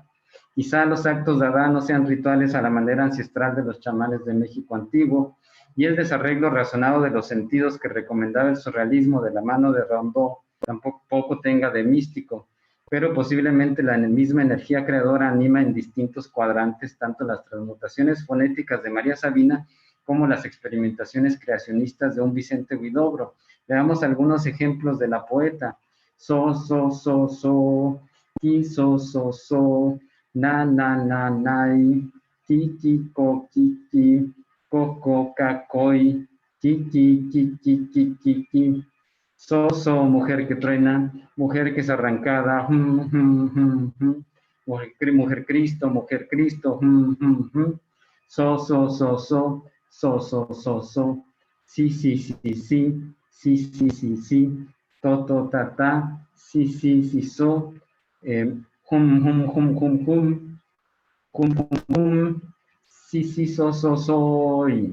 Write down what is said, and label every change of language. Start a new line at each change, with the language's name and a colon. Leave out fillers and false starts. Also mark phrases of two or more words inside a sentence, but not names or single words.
Spanish: Quizá los actos dada no sean rituales a la manera ancestral de los chamanes de México antiguo, y el desarreglo razonado de los sentidos que recomendaba el surrealismo de la mano de Rimbaud tampoco tenga de místico, pero posiblemente la misma energía creadora anima en distintos cuadrantes tanto las transmutaciones fonéticas de María Sabina como las experimentaciones creacionistas de un Vicente Huidobro. Veamos algunos ejemplos de la poeta. So, so, so, so, ki, so, na, nai, ti, ko, ki, co, cacoi, ki. So, mujer que truena, mujer que es arrancada, mujer Cristo, so, sí, to, ta, sí, so, sí, soy.